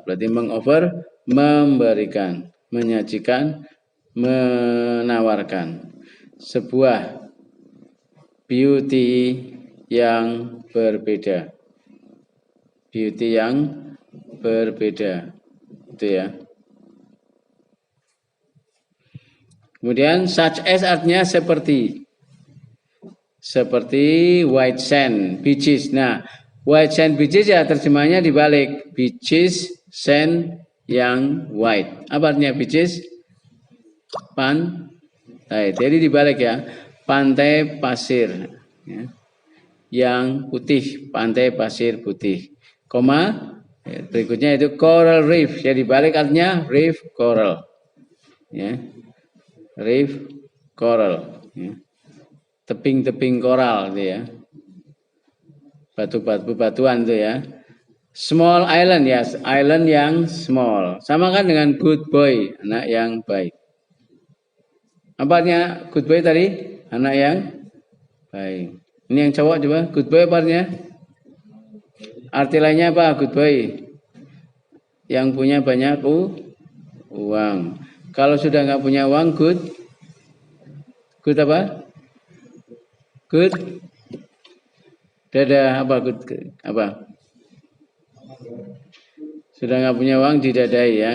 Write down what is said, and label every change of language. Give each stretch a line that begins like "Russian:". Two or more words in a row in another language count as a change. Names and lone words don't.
Indonesian: Berarti mengover, memberikan, menyajikan, menawarkan sebuah beauty yang berbeda. Beauty yang berbeda. Itu ya. Kemudian
English: such as
Indonesian: artinya seperti. Seperti
English: white sand, beaches.
Indonesian: Nah,
English: white sand beaches
Indonesian: ya terjemahnya dibalik.
English: Beaches, sand
Indonesian: yang white. Apa artinya beaches? Pantai. Jadi dibalik ya. Pantai pasir. Ya. Yang putih. Pantai pasir putih. Koma. Ya, berikutnya itu
English: coral reef.
Indonesian: Jadi dibalik artinya
English: reef coral.
Indonesian: Ya.
English: Reef coral.
Indonesian: Ya. Tebing-tebing koral itu ya. Batu-batuan itu ya.
English: Small island
Indonesian: ya, island yang small. Sama kan dengan
English: good boy,
Indonesian: anak yang baik. Apa artinya
English: good boy
Indonesian: tadi? Anak yang baik. Ini yang cowok coba,
English: good boy
Indonesian: apa artinya? Arti lainnya apa
English: good boy?
Indonesian: Yang punya banyak uang. Kalau sudah nggak punya uang, good apa? Good. Dadah apa good apa? Sudah nggak punya uang didadai ya.